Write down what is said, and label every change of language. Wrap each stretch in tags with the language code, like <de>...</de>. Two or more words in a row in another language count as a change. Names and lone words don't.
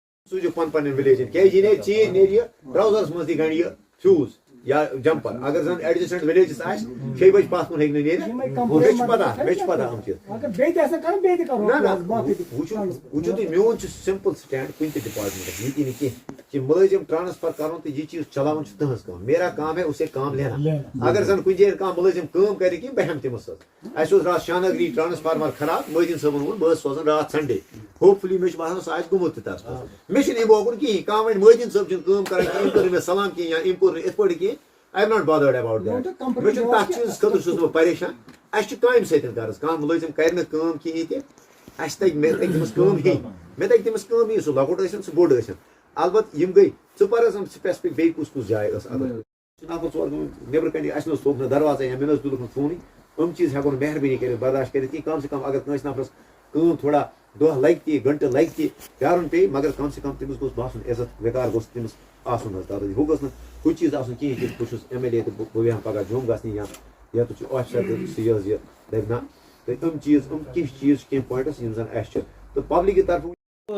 <ks>سوزو پن ولیجن کی نیری چیز نیری ٹراؤزرس مز تہ گنڈ یہ فیوز یا جمپر اگر زن ایڈجسٹنٹ ولیجس آس 6 بج پتھ کن ہیٚکہِ نہٕ نیرِتھ مےٚ چھِ پتہ ہم چیز نہ وٕچھو تُہۍ میون چھُ سمپل سٹینڈ کُنہِ تہِ ڈپارٹمنٹس ییٚتی نہٕ کینٛہہ کہ ملٲزم ٹرانسفر کرُن تہٕ یہِ چیٖز چلاوُن چھُ تٕہٕنٛز کٲم</ks> <ur>میرا کام ہے اسے کام لینا</ur> <ks>اگر زن کُنہِ جایہِ کانٛہہ ملٲزم کٲم کرِ کینٛہہ بہٕ ہٮ۪مہٕ تٔمِس سۭتۍ اَسہِ اوس راتھ شاہنگری ٹرانسفارمر خراب مٲدیٖن صٲبن ووٚن بہٕ ٲسۍ سوزان راتھ سنڈے ہوپ فلی مےٚ چھُ باسان سُہ آسہِ گوٚمُت تہِ تتھ منٛز مےٚ چھُنہٕ اَمہِ اوکُن کِہیٖنۍ کانٛہہ وَنہِ مٲدیٖن صٲب چھُنہٕ کٲم کران کینٛہہ أمۍ کٔر نہٕ مےٚ سلام کینٛہہ یا أمۍ کوٚر نہٕ یِتھ پٲٹھۍ کینٛہہ</ks> <en>I am not bothered about that.</en> <ks>مےٚ چھُنہٕ تتھ چیٖزس خٲطرٕ چھُس بہٕ پریشان اَسہِ چھُ کامہِ سۭتۍ غرض کانٛہہ مُلٲزِم کرِ نہٕ کٲم کِہیٖنۍ تہِ اَسہِ تگہِ مےٚ تگہِ تٔمِس کٲم ہیٚنۍ مےٚ تگہِ تٔمِس کٲم یی سُہ لۄکُٹ ٲسِن سُہ بوٚڑ ٲسِن البتہٕ یِم گٔے ژٕ پر حظ سپیسفک بیٚیہِ کُس جاے ٲس اگر نفر ژور نیبرٕ کَنہِ اَسہِ نہٕ حظ تھوٚپ نہٕ دروازے یا مےٚ نہٕ حظ تُلُکھ نہٕ فونٕے یِم چیٖز ہٮ۪کو نہٕ مہربٲنی کٔرِتھ برداشت کٔرِتھ کینٛہہ</ks> <ur>کم سے کم</ur> <ks>اگر کٲنٛسہِ نفرس کٲم تھوڑا دۄہ لگہِ تہِ گنٹہٕ لگہِ تہِ پیارُن پیٚیہِ مگر</ks> <ur>کم سے کم</ur> <ks>تٔمِس گوٚژھ باسُن عزت وقار گوٚژھ تٔمِس آسُن حظ تتھ ہُہ گوٚژھ نہٕ ہُہ چیٖز آسُن کِہیٖنۍ کہِ بہٕ چھُس MLA تہٕ بہٕ بیٚہمہٕ پگاہ جوٚم گژھنہِ یا تہٕ چھُ آفیسر تہٕ سُہ یہِ حظ یہِ دَپہِ نہ تہٕ یِم چیٖز یِم کینٛہہ چیٖز چھِ کینٛہہ پویِنٹس یِم زن اَسہِ چھِ تہٕ پبلِک کی طرفہٕ</ks>